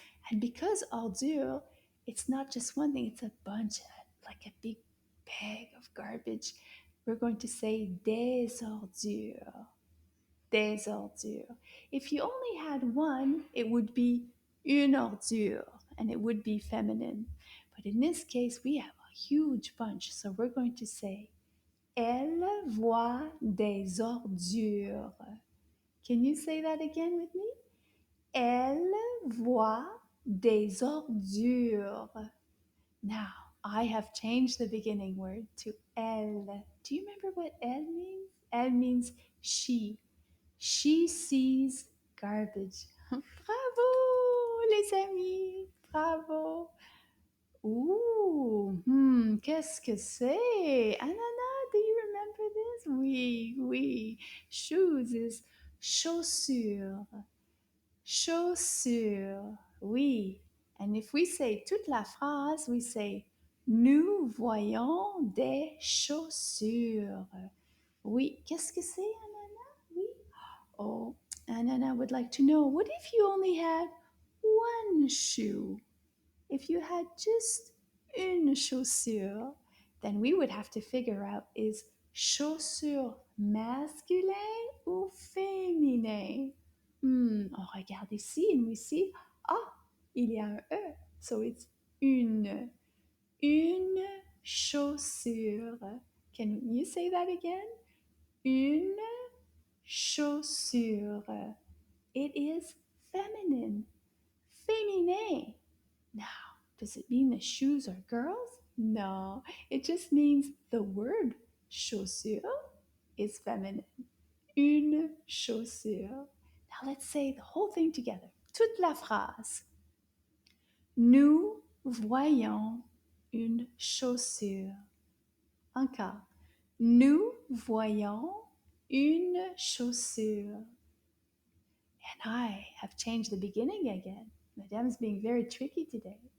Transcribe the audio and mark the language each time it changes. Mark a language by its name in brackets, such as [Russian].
[English] And because ordure, it's not just one thing, it's a bunch of, like a big bag of garbage. We're going to say [French] des ordures. Des ordures. [English] If you only had one, it would be [French] une ordure [English] and it would be feminine. But in this case, we have a huge bunch. So we're going to say [French] elle voit des ordures. [English] Can you say that again with me? [French] Elle voit des ordures. [English] Now, I have changed the beginning word to elle. Do you remember what elle means? Elle means she. She sees garbage. [French] Bravo, les amis. Bravo. Ooh, qu'est-ce que c'est? [English] Ananas, do you remember this? [French] Oui, oui. [English] Shoes is chaussure. [French] Chaussure. Oui. [English] And if we say [French] toute la phrase, [English] we say [French] nous voyons des chaussures. Oui. Qu'est-ce que c'est, Ananas? Oui. [English] Oh, Ananas would like to know, what if you only had one shoe? If you had just [French] une chaussure, [English] then we would have to figure out, is chaussure [French] masculin ou féminin? On regarde ici [English] and we see, [French] il y a un E. [English] So it's [French] une. Une chaussure. [English] Can you say that again? [French] Une chaussure. [English] It is feminine. Féminin. Now, does it mean the shoes are girls? No, it just means the word chaussure is feminine. [French] Une chaussure. [English] Now let's say the whole thing together. [French] Toute la phrase. Nous voyons une chaussure. Encore. Nous voyons une chaussure. [English] And I have changed the beginning again. Madame's being very tricky today.